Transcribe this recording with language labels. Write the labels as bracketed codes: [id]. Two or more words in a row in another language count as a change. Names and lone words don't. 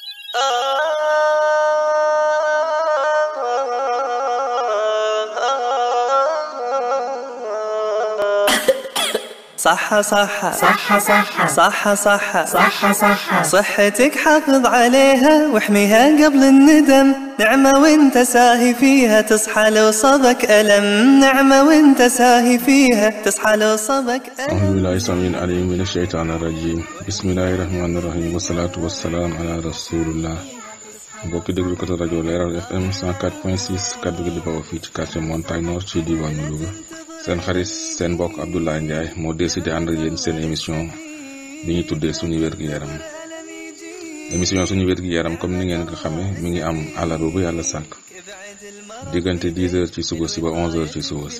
[ar] صح صح صح صح صح صح صح صح صحتك حافظ عليها واحميها قبل الندم، نعمة وانت ساهي فيها تصحى لو صبك ألم، نعمة وانت ساهي فيها تصحى لو صبك ألم. أعوذ بالله السميع العليم من الشيطان الرجيم، بسم الله الرحمن الرحيم، والصلاة والسلام على رسول الله. [wo] mbokki déglu ko rajo Leral FM 104.6 kaddu gi di bawoo fii ci quartier Montagne Nord ci diwaanu Louga. seen xarit seen mbokk Abdoulaye Ndiaye moo décidé ànd ak yéen seen émission bi ñu tuddee suñu wér-gu-yaram. émission suñu wér-gu-yaram comme ni ngeen ko xamee mi ngi am àllarba bu yàlla sàkk diggante 10h ci suba si ba 11h ci suba si.